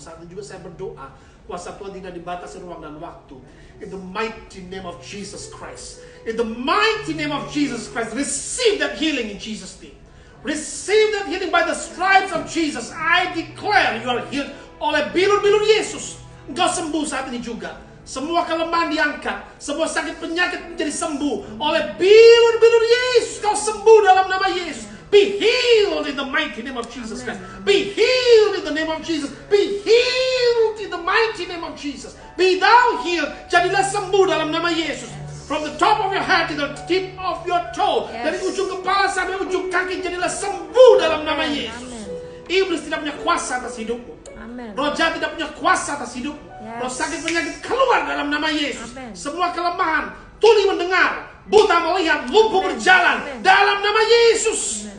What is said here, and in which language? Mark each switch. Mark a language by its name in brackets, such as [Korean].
[Indonesian] Saat ini juga saya berdoa, kuasa Tuhan tidak dibatasi ruang dan waktu. [English] In the mighty name of Jesus Christ, in the mighty name of Jesus Christ, receive that healing in Jesus' name. Receive that healing by the stripes of Jesus. I declare you are healed [Indonesian] oleh bilur-bilur Yesus. Engkau sembuh saat ini juga. Semua kelemahan diangkat, semua sakit penyakit menjadi sembuh oleh bilur-bilur Yesus. Kau sembuh dalam nama Yesus. [English] Be healed in the mighty name of Jesus Christ. Be healed in the name of Jesus. Be healed in the mighty name of Jesus. Be thou healed. [Indonesian] Jadilah sembuh dalam nama Yesus. [English] From the top of your head to the tip of your toe. [Indonesian] Dari ujung kepala sampai ujung kaki, jadilah sembuh dalam nama Yesus. Iblis tidak punya kuasa atas hidupmu. Roh jahat tidak punya kuasa atas hidupmu. Roh sakit penyakit keluar dalam nama Yesus. Semua kelemahan, tuli mendengar, buta melihat, lumpuh berjalan dalam nama Yesus.